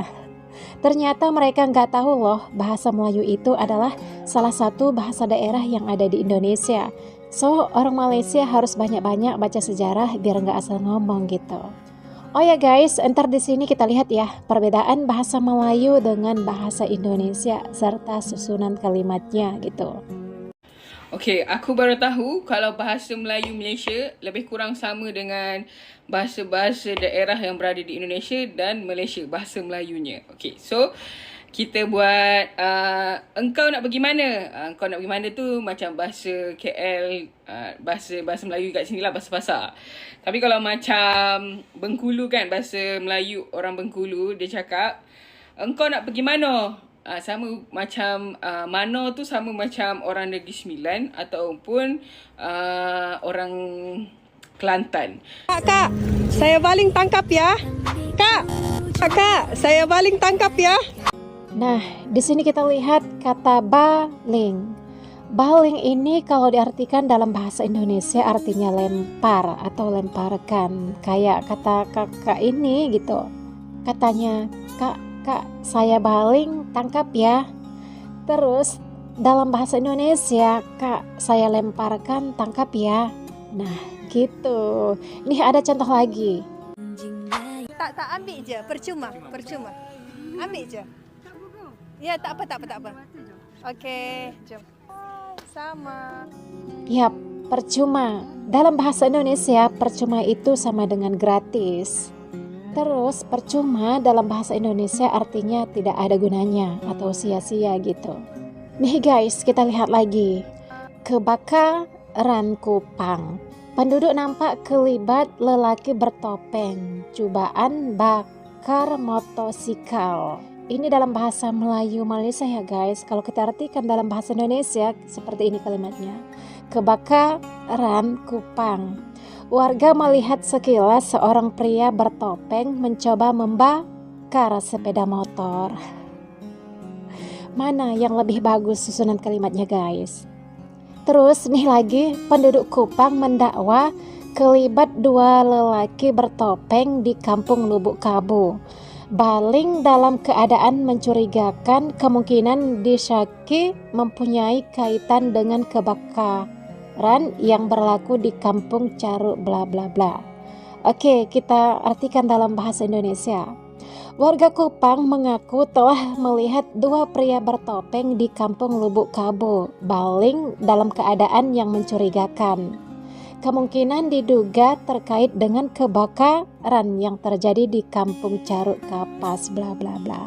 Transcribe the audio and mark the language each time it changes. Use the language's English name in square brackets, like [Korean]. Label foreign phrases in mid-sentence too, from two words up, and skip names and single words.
[Indonesian] Ternyata mereka nggak tahu loh bahasa Melayu itu adalah salah satu bahasa daerah yang ada di Indonesia. So, orang Malaysia harus banyak-banyak baca sejarah biar nggak asal ngomong gitu. Oh ya guys, ntar di sini kita lihat ya perbedaan bahasa Melayu dengan bahasa Indonesia serta susunan kalimatnya gitu. Okey, aku baru tahu kalau bahasa Melayu Malaysia lebih kurang sama dengan bahasa-bahasa daerah yang berada di Indonesia dan Malaysia, bahasa Melayunya. [Malay] Okey, so kita buat engkau nak pergi mana? Engkau nak pergi mana tu macam bahasa KL, bahasa Melayu kat sini lah, bahasa pasar. Tapi kalau macam Bengkulu kan, bahasa Melayu orang Bengkulu dia cakap engkau nak pergi mana? Sama macam mano tu sama macam orang Negeri Sembilan ataupun orang Kelantan. Kak, saya baling tangkap ya. Kak, saya baling tangkap ya. [Indonesian] Nah, di sini kita lihat kata baling. Baling ini kalau diartikan dalam bahasa Indonesia artinya lempar atau lemparkan. Kayak kata kakak ini gitu. Katanya, Kak, [Malay] saya baling tangkap ya. [Indonesian] Terus dalam bahasa Indonesia, Kak, saya lemparkan tangkap ya. Nah, gitu. Ini ada contoh lagi. [Malay] Tak ambil je, percuma. Ambil je. Ya, tak apa. Okey, jom. Sama. Yap, percuma. [Indonesian] Dalam bahasa Indonesia, percuma itu sama dengan gratis. Terus, percuma dalam bahasa Indonesia artinya tidak ada gunanya atau sia-sia gitu. Nih guys, kita lihat lagi. Kebakaran Kupang. [Malay] Penduduk nampak kelibat lelaki bertopeng. Cubaan bakar motosikal. [Indonesian] Ini dalam bahasa Melayu Malaysia ya guys. Kalau kita artikan dalam bahasa Indonesia seperti ini kalimatnya. Kebakaran Kupang. Warga melihat sekilas seorang pria bertopeng mencoba membakar sepeda motor. Mana yang lebih bagus susunan kalimatnya guys? Terus nih lagi, [Malay] penduduk Kupang mendakwa kelibat dua lelaki bertopeng di kampung Lubuk Kabu. Baling dalam keadaan mencurigakan, kemungkinan disyaki mempunyai kaitan dengan kebakaran yang berlaku di kampung Caruk bla bla bla. [Indonesian] Oke, kita artikan dalam bahasa Indonesia. Warga Kupang mengaku telah melihat dua pria bertopeng di kampung Lubuk Kabu baling dalam keadaan yang mencurigakan. Kemungkinan diduga terkait dengan kebakaran yang terjadi di kampung Caruk Kapas bla bla bla.